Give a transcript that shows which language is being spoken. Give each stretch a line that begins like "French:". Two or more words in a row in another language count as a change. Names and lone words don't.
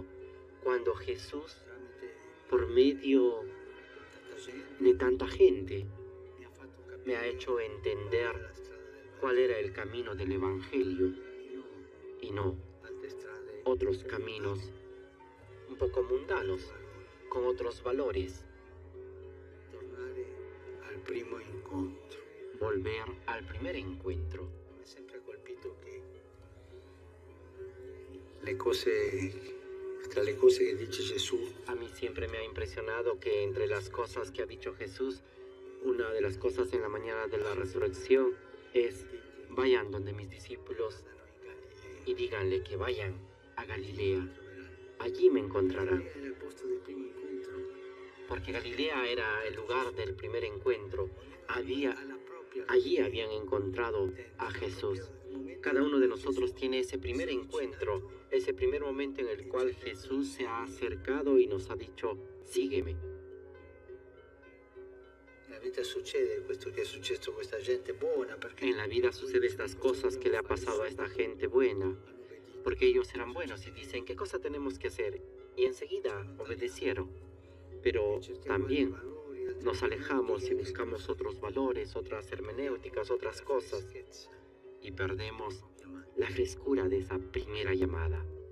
Spanish: Cuando Jesús, por medio de tanta gente, me ha hecho entender cuál era el camino del Evangelio y no otros caminos un poco mundanos, con otros valores.
Italian: tornare al primo incontro.
Spanish: Volver al primer encuentro.
Italian: Mi ha sempre colpito che le cose, tra le cose che dice Gesù,
Spanish: A mí siempre me ha impresionado que entre las cosas que ha dicho Jesús, una de las cosas en la mañana de la resurrección es: vayan donde mis discípulos y díganle que vayan a Galilea. Allí me encontrarán.
Italian: era il posto del primo incontro.
Spanish: Porque Galilea era el lugar del primer encuentro.
Italian: Alla propria
Spanish: Allí habían encontrado a Jesús. Cada uno de nosotros tiene ese primer encuentro, ese primer momento en el cual Jesús se ha acercado y nos ha dicho, sígueme.
Italian: nella vita succede questo che è successo a questa gente buona, perché
Spanish: En la vida sucede estas cosas que le ha pasado a esta gente buena, porque ellos eran buenos y dicen, ¿qué cosa tenemos que hacer? Y enseguida obedecieron. Pero también nos alejamos y buscamos otros valores, otras hermenéuticas, otras cosas, y perdemos la frescura de esa primera llamada.